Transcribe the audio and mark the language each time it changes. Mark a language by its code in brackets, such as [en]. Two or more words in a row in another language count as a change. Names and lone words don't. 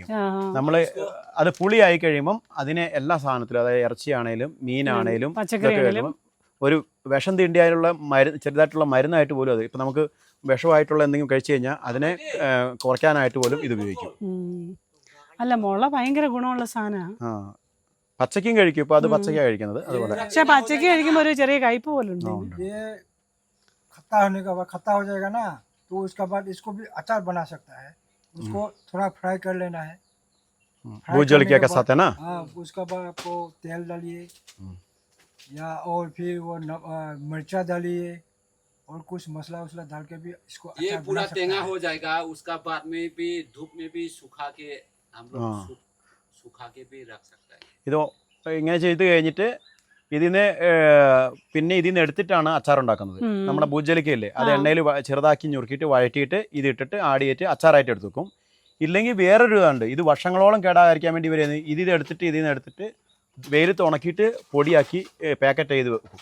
[ml] നമ്മൾ അത് പുളിയായി കഴിയുമ്പം അതിനെ എല്ലാ സാധനത്തിലും, അതായത് ഇറച്ചിയാണേലും മീനാണേലും ഒരു വിഷം തീണ്ടിയായുള്ള ചെറുതായിട്ടുള്ള മരുന്നായിട്ട് പോലും അത് ഇപ്പം നമുക്ക് വിഷമായിട്ടുള്ള എന്തെങ്കിലും കഴിച്ചു കഴിഞ്ഞാൽ അതിനെ കുറയ്ക്കാനായിട്ട് പോലും ഇത് ഉപയോഗിക്കും. അല്ല, മുള ഭയങ്കര ഗുണമുള്ള സാധനമാണ്. പച്ചക്കും കഴിക്കും. ഇപ്പൊ അത് പച്ചക്കാ കഴിക്കുന്നത്. അതുപോലെ പക്ഷെ പച്ചക്ക് കഴിക്കുമ്പോൾ ഒരു ചെറിയ കയ്പ് പോലെ ഉണ്ട്. [hi] तो उसके बाद इसको भी अचार बना सकता है. उसको थोड़ा फ्राई कर लेना है. भूज जलकिया के साथ है ना. हाँ, उसके बाद आपको तेल डालिए या और फिर वो मिर्चा डालिए और कुछ मसाला उसला डाल के भी इसको ये पूरा टेंगा हो जाएगा. उसका बाद में भी धूप में भी सुखा के हम लोग सुखा के भी रख सकता है. [ml] ഇതോ ഇങ്ങനെ ചെയ്ത് കഴിഞ്ഞിട്ട് ഇതിന് എടുത്തിട്ടാണ് അച്ചാർ ഉണ്ടാക്കുന്നത്. നമ്മുടെ ഭൂജലിക്കയില്ലേ, അത് എണ്ണയിൽ ചെറുതാക്കി ഞുറുക്കിയിട്ട് വഴറ്റിയിട്ട് ഇതിട്ടിട്ട് ആടിയിട്ട് അച്ചാറായിട്ട് എടുത്ത് വെക്കും. ഇല്ലെങ്കിൽ വേറൊരു ഇതുണ്ട്, ഇത് വർഷങ്ങളോളം കേടാകാതിരിക്കാൻ വേണ്ടി ഇവർ ഇതിന്ന് എടുത്തിട്ട് വെയിലത്ത് ഉണക്കിയിട്ട് പൊടിയാക്കി പാക്കറ്റ് ചെയ്ത് വെക്കും.